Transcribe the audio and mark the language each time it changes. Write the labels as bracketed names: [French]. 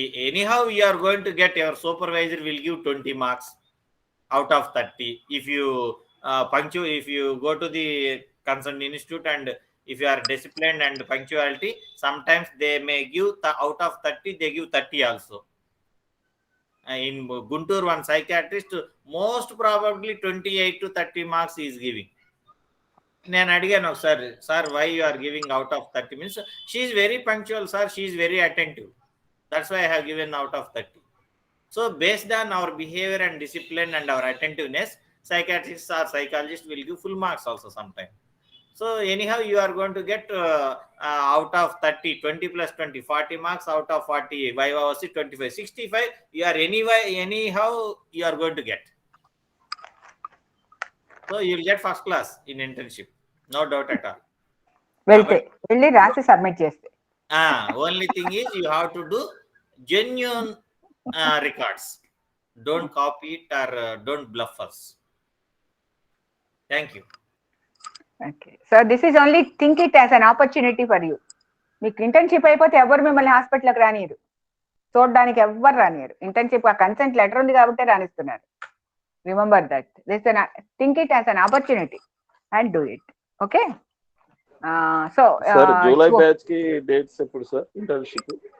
[English] anyhow you are going to get, your supervisor will give 20 marks out of 30 if you if you go to the concerned institute and if you are disciplined and punctuality, sometimes they may give out of 30 they give 30 also. In Guntur, one psychiatrist most probably 28 to 30 marks is giving. [Telugu] నేను అడిగాను ఒకసారి, [English] Sir why you are giving out of 30 means she is very punctual sir, she is very attentive. That's why I have given out of 30. So based on our behavior and discipline and our attentiveness, psychiatrists or psychologists will give full marks also sometime. So anyhow, you are going to get out of 30, 20 plus 20, 40 marks out of 40, Viva 25, 65. You are anyhow, you are going to get. So you will get first class in internship. No doubt at all. [Telugu] వెళ్తే వెళ్ళి రాసి submit చేస్తే. [English] Only thing is you have to do genuine records. Don't copy it or don't bluff us. Thank you. Okay. So this is only think it as an opportunity for you. [Telugu] మీకు internship అయిపోతే ఎవరు మిమ్మల్ని హాస్పిటల్కి రానియరు, చూడడానికి ఎవ్వరు రానియరు. Internship ఆ consent letter ఉంది కాబట్టి రానిస్తున్నారు. [English] Remember that this think it as an opportunity and do it. Okay. So [Telugu] July batch కి డేట్స్ ఎప్పుడు సార్ ఇంటర్న్షిప్?